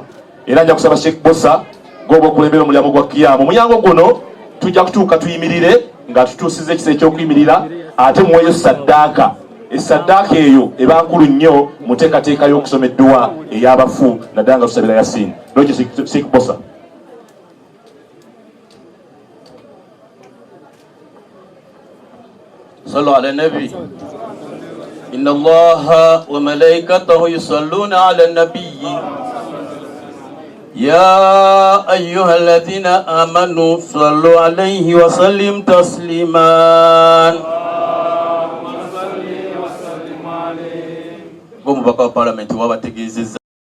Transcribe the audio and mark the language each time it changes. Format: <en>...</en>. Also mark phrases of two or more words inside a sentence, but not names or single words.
<lg>Era nja kusaba Sheikh Bosa gw'oba okulembera omulyango gwa Kiyamu. Omulyango guno tujja kutuuka tuyimirire nga tutuusiza ekisa ekyokuyimirira ate muweeyo saddaaka. Esaddaaka eyo eba nkulu nnyo mu nteekateeka y'okusoma edduwa ey'abafu naddala nga tusabira Yasin. Lwekyo Sheikh Bosa.</lg> <ar>صلوا على النبي إن الله وملائكته يصلون على النبي يا أيها الذين آمنوا صلوا عليه وسلم تسليما.</ar> <lg>Go mu baka parliament wabategezeza</lg>